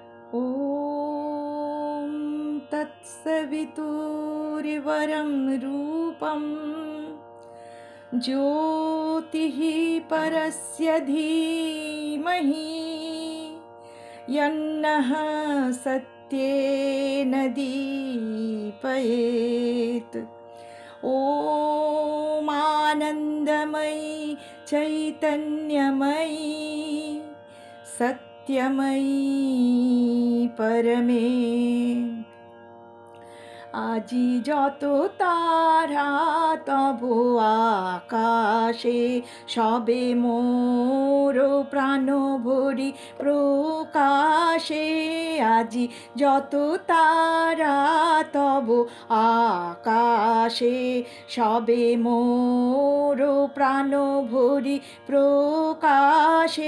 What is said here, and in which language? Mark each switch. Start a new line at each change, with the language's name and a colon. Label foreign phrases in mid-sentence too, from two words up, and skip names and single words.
Sanskrit: ॐ तत्सवितुर्वरं रूपं ज्योतिः परस्य धीमहि यन्नः सत्येन दीपयेत्। ॐ आनन्दमयी चैतन्यमयी सत्यमयी परमे
Bangla: আজি যত তারা তব আকাশে সবে মোর প্রাণ ভরি প্রকাশে। আজি যত তারা তব আকাশে সবে মোর প্রাণ ভরি প্রকাশে।